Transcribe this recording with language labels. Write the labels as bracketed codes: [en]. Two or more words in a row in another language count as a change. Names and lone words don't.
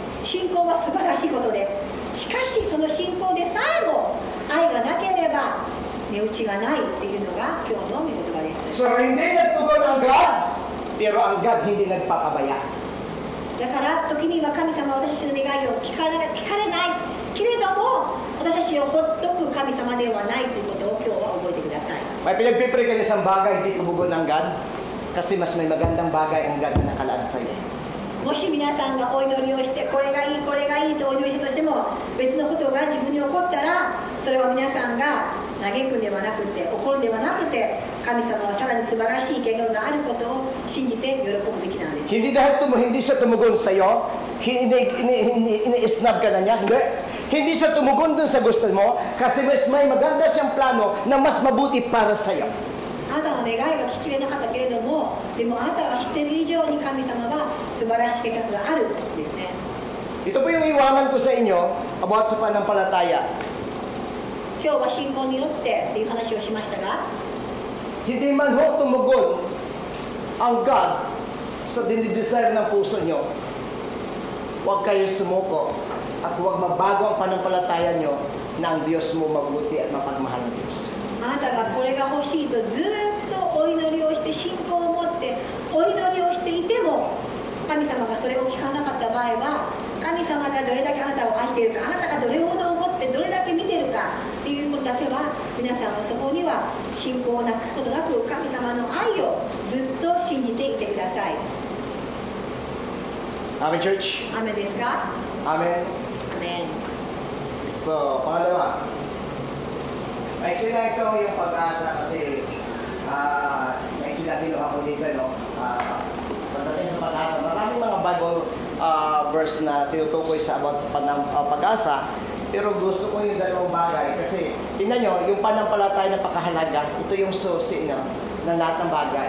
[ja] 信仰は素晴らしいことです。しかしその信仰でさえも愛がなければ値打ちがないっていうのが今日の御言葉です。 [tl] So, hindi nagtugon ang God, pero ang God hindi nagpapabaya. [ja] だから時には神様は私たちの願いを聞かれないけれども、私たちをほっとく神様ではないということを今日は覚えてください。 [tl] May pinagpipray ka isang bagay, hindi tumugon ang God, kasi mas may magandang bagay ang God na nakalaan sa iyo. [ja] もし皆さんがお祈りをしてこれがいいこれがいいとお祈りしたとしても別のことが自分に起こったらそれは皆さんが嘆くんではなくて怒るんではなくて神様はさらに素晴らしい計画があることを信じて喜ぶべきなんです。 [tl] Hindi dahil hindi siya tumugon sa iyo, ini-snub ka na niya, hindi siya tumugon dun sa gusto mo kasi mas may maganda siyang plano na mas mabuti para sa iyo. [ja] あなたの願いは聞きれなかったけれども、でもあなたが知っている以上に神様は素晴らしい計画があるんですね。 [tl] Ito po yung iwanan ko sa inyo about sa pananampalataya. [ja] 今日は信仰によってっていう話をしましたが、 [tl] Hindi man ho tumugon ang God sa dinidesire ng puso nyo. Huwag kayo sumuko at huwag mabago ang pananampalataya nyo na ang Diyos mo mabuti at mapagmahal ng Diyos. [ja] あなたがこれが欲しいとずっとお祈りをして信仰を持ってお祈りをしていても神様がそれを聞かなかった場合は神様がどれだけあなたを愛しているかあなたがどれほど思ってどれだけ見ているかっていうことだけは皆さんはそこには信仰をなくすことなく神様の愛をずっと信じていてください。 [en] Amen, church? [ja] アメンですか？ [en] Amen. [ja] アメン。 [tl] So, pangalawa. Actually, ito yung pag-asa kasi actually natin ako dito, no? Pagdating sa pag-asa, maraming mga [en] Bible verse [tl] na tinutukoy sa about sa pag-asa. Pero gusto ko yung dalawang bagay kasi tingnan nyo, yung panampalataya na pakahalaga, ito yung susi ng lahat ng bagay.